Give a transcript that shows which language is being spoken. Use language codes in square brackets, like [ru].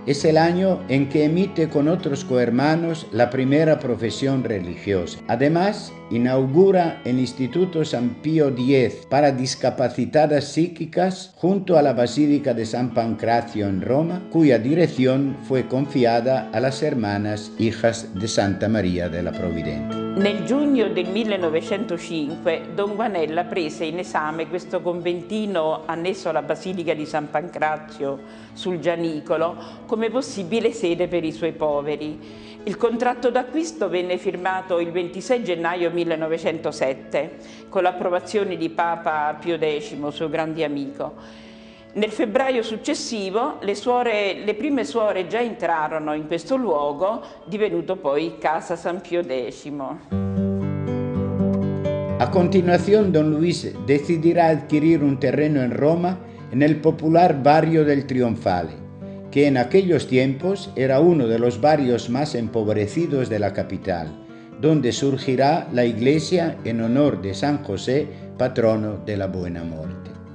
[es] Es el año en que emite con otros cohermanos la primera profesión religiosa. Además, inaugura el Instituto San Pío X para discapacitadas psíquicas junto a la Basílica de San Pancrazio en Roma, cuya dirección fue confiada a las hermanas hijas de Santa Maria della Provvidenza. [it] Nel giugno del 1905 don Guanella prese in esame questo conventino annesso alla Basilica di San Pancrazio sul Gianicolo come possibile sede per i suoi poveri. Il contratto d'acquisto venne firmato il 26 gennaio 1907 con l'approvazione di Papa Pio X, suo grande amico. Nel febbraio successivo le prime suore già entrarono in questo luogo, divenuto poi Casa San Pio X. [es] A continuación, don Luis decidirá adquirir un terreno en Roma en el popular barrio del Trionfale, que en aquellos tiempos era uno de los barrios más empobrecidos de la capital, donde surgirá la iglesia en honor de San José, patrono de la Buena Muerte.